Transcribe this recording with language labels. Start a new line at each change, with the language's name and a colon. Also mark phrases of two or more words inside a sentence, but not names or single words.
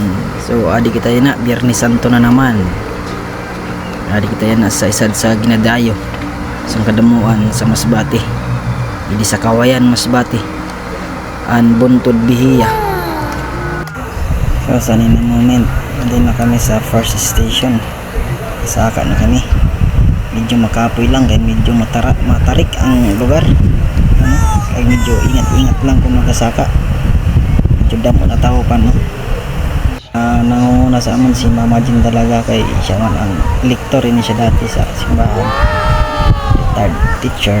Masbatenyo: So adi kita na Biyernes Santo na naman. Adi kita na sa isad sa Ginadayo, sa kadamuan sa Masbate. Idi sa Kawayan Masbate. An Buntod Bihiya. So sa nina moment, andin na kami sa
English: first station.
Masbatenyo: Saka na kami. Medyo makapoy lang kaya medyo matarik ang lugar. Kaya medyo ingat-ingat lang kung magkasaka. Medyo damo na tao pa, no? Nangunguna sa amon si Mama Jean talaga, kay siya man ang lektor ini siya dati sa simbahan, retired teacher.